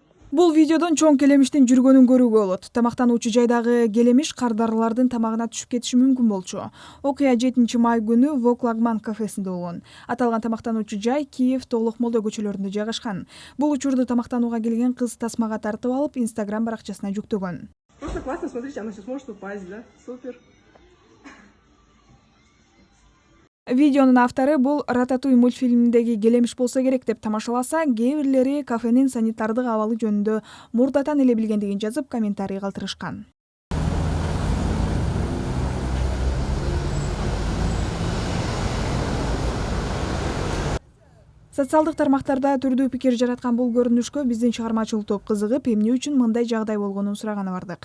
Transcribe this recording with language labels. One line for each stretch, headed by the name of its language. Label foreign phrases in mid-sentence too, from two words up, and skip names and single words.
Kyrgyz: Бул видеодон чоң келемиштин жүргөнүн көрүүгө болот. Тамактануучу жайдагы келемиш кардарлардын тамагына түшүп кетиши мүмкүн болчу. Окуя 7 май күнү Воклагман кафесинде болгон. Аталган тамактануучу жай Киев, Толук Молдо көчөлөрүндө жайгашкан. Бул учурду тамактанууга келген кыз тасмага тартып алып, Instagram баракчасына жүктөгөн.
Russian: Просто классно, смотрите, она сейчас может упасть, да? Супер.
Kyrgyz: Видеонун автору бул Рататуй мультфильминдеги келемиш болсо керек деп тамашаласа, кээ бирлери кафенин санитардык абалы жөнүндө мурдатан эле билгендигин жазып, комментарий калтырышкан. Социалдык тармактарда түрдүү пикир жараткан бул көрүнүшкө биздин чыгармачылык топ кызыгып, эмне үчүн мындай жагдай болгонун сураганы бардык.